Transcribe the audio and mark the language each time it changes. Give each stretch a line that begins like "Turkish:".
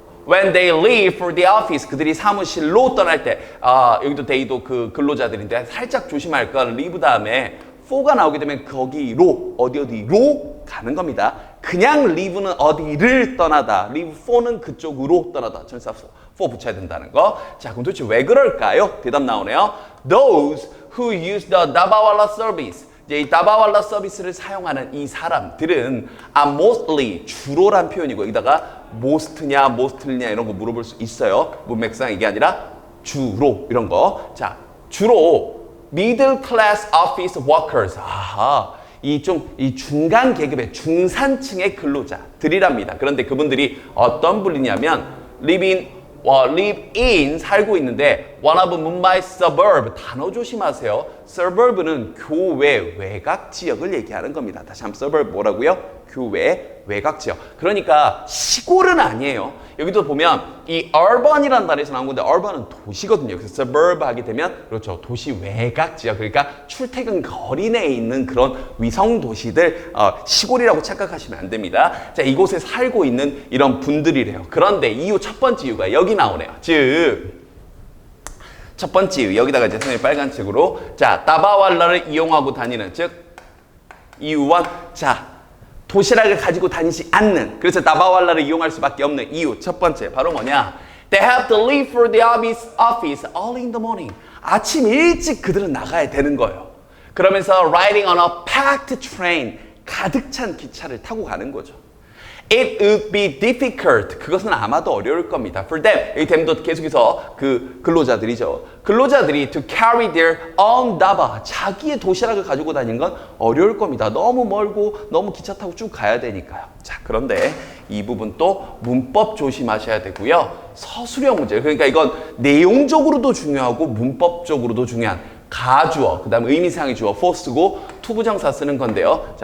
English: When they leave for the office,
Korean: 그들이 사무실로 떠날 때, 여기도 they도 그 근로자들인데 살짝 조심할 건 leave 다음에 for가 나오게 되면 거기로, 어디로 가는 겁니다. 그냥 leave는 어디를 떠나다, leave for는 그쪽으로 떠나다. 전사 for 붙여야 된다는 거. 자, 그럼 도대체 왜 그럴까요? 대답 나오네요.
English: Those who use the 다바왈라 service.
Korean: 이제 이 다바왈라 서비스를 사용하는 이 사람들은 mostly, 주로란 표현이고 여기다가 most냐, most냐 이런 거 물어볼 수 있어요. 문맥상 이게 아니라 주로 이런 거. 자, 주로
English: middle class office workers.
Korean: 아하. 이 중간 계급의 중산층의 근로자들이랍니다. 그런데 그분들이 어떤 분이냐면
English: live in
Korean: 살고 있는데
English: one of Mumbai suburb,
Korean: 단어 조심하세요. suburb는 교외 외곽 지역을 얘기하는 겁니다. 다시 한번 suburb 뭐라고요? 교외 외곽 지역. 그러니까 시골은 아니에요. 여기도 보면 이 urban이라는 단어에서 나온 건데 urban은 도시거든요. 그래서 suburb 하게 되면 그렇죠. 도시 외곽 지역. 그러니까 출퇴근 거리 내에 있는 그런 위성 도시들, 시골이라고 착각하시면 안 됩니다. 자, 이곳에 살고 있는 이런 분들이래요. 그런데 이유 첫 번째 이유가 여기 나오네요. 즉 첫 번째 이유, 여기다가 이제 선생님이 빨간 책으로, 자, 다바왈라를 이용하고 다니는, 즉 이유원, 자, 도시락을 가지고 다니지 않는, 그래서 다바왈라를 이용할 수밖에 없는 이유 첫 번째 바로 뭐냐?
English: They have to leave for the office early in the morning.
Korean: 아침 일찍 그들은 나가야 되는 거예요. 그러면서
English: riding on a packed train,
Korean: 가득 찬 기차를 타고 가는 거죠.
English: It would be difficult.
Korean: 그것은 아마도 어려울 겁니다.
English: For them.
Korean: 이 them도 계속해서 그 근로자들이죠. 근로자들이
English: to carry their own daba.
Korean: 자기의 도시락을 가지고 다니는 건 어려울 겁니다. 너무 멀고 너무 기차 타고 쭉 가야 되니까요. 자, 그런데 이 부분 또 문법 조심하셔야 되고요. 서술형 문제. 그러니까 이건 내용적으로도 중요하고 문법적으로도 중요한 가주어, 그 다음 의미상의 주어 for 쓰고 투부정사 쓰는 건데요.